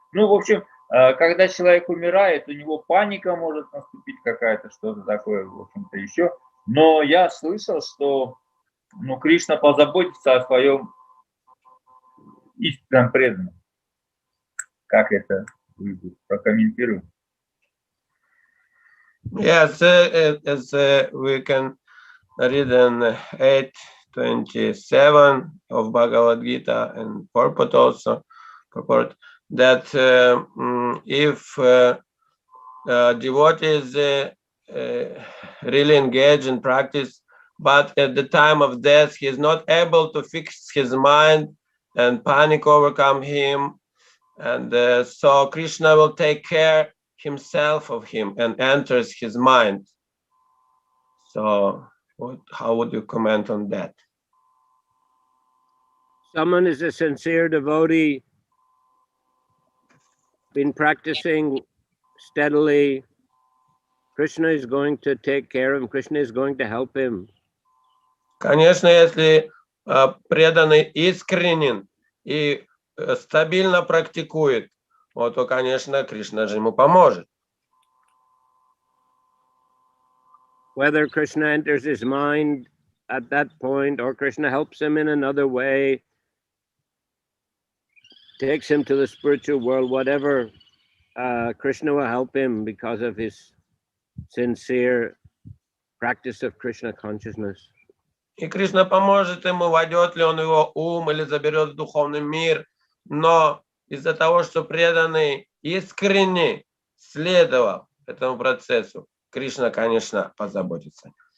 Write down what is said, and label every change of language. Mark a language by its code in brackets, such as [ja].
[ru] в общем, когда человек умирает, у него паника может наступить какая-то, что-то такое, в общем-то, еще. Но я слышал, что Кришна позаботится о своем истинном преданном. Как это прокомментирую? [en] Yes, as we can read in 8.27 of Bhagavad Gita and purport that if devotees really engage in practice, but at the time of death he is not able to fix his mind and panic overcome him, and so Krishna will take care himself of him and enters his mind. So how would you comment on that? Someone is a sincere devotee, been practicing steadily. Krishna is going to take care of him. Krishna is going to help him. [ru] Конечно, если преданный искренен и стабильно практикует, то, конечно, Кришна же ему поможет. [en] Whether Krishna enters his mind at that point or Krishna helps him in another way, takes him to the spiritual world, whatever, Krishna will help him because of his sincere practice of Krishna consciousness. [ru] И Кришна поможет ему, войдет ли он в его ум или заберет в духовный мир. Но из-за того, что преданный искренне следовал этому процессу, Кришна, конечно, позаботится.